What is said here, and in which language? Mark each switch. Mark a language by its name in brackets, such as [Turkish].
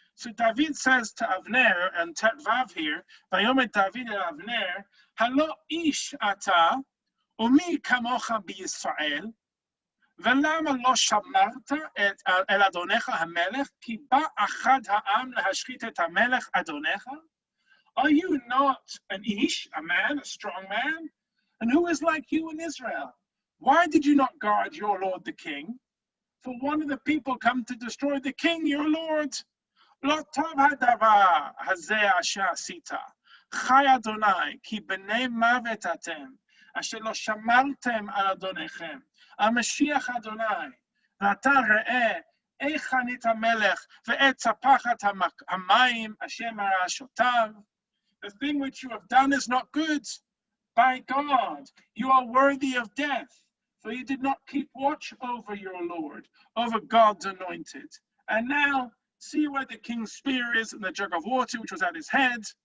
[English] So David says to Avner, and Tetvav here, [Hebrew] "Vayomer David el Avner, halo ish ata, umi kamocha b'Yisrael, ולמה לא שמרת אל אדונך המלך, כי בא אחד העם להשחית את המלך אדונך? [English] Are you not an ish, a man, a strong man? And who is like you in Israel? Why did you not guard your lord the king? For one of the people come to destroy the king, your lord. [Hebrew] לא טוב הדבר הזה אשר עשית. חי אדוני, כי בני מוות אתם, אשר לא שמרתם על אדוניכם. המשיח אדוני, ואתה ראה איך חנית המלך ואת ספחת המים אשר מרעשותיו. [English] The thing which you have done is not good. By God, you are worthy of death, for you did not keep watch over your Lord, over God's anointed. And now, see where the king's spear is and the jug of water which was at his head.